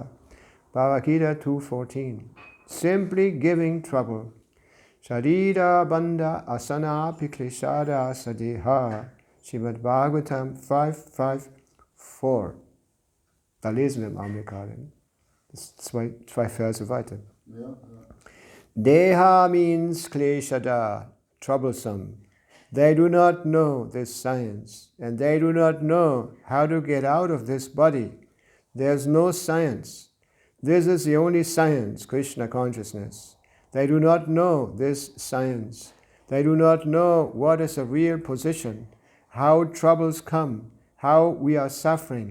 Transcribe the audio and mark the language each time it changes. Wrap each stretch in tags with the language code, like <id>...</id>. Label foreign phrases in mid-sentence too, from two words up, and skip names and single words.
<en>Bhagavad-gita 2:14. Simply giving trouble.</en> <sa>Sharira Bandha Asana Piklishada Sadeha.</sa> <en>Srimad Bhagavatam 5:5-4.</en> <de>Da lesen wir im Augenblick gerade. Das ist zwei Verse weiter. Ja.</de> <en>Deha means kleshada, troublesome. They do not know this science, and they do not know how to get out of this body. There's no science. This is the only science, Krishna consciousness. They do not know this science. They do not know what is a real position, how troubles come, how we are suffering.</en>